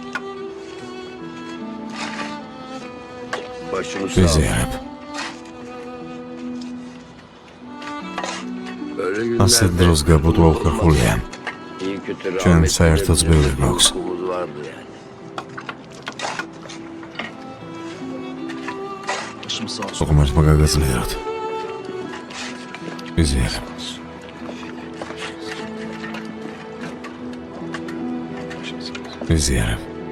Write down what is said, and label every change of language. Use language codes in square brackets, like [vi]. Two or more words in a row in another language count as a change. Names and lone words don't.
[tr] Başımız sağ olsun. [ka] ვიზიარებ. [tr] Böyle [ka] ასე [tr] günlerde [ka] დროს გაბუტვა უხერხულია. [tr] iyi kötü [ka] ჩვენ [tr] rahmet [ka] საერთოდ [tr] edebilecek [ka] ბევრი [tr] bir [ka] გვაქვს. [tr] hukukumuz vardı yani. [ka] ღმერთმა გაგაძლიეროთ. ვიზიარებ. ვიზიარებ.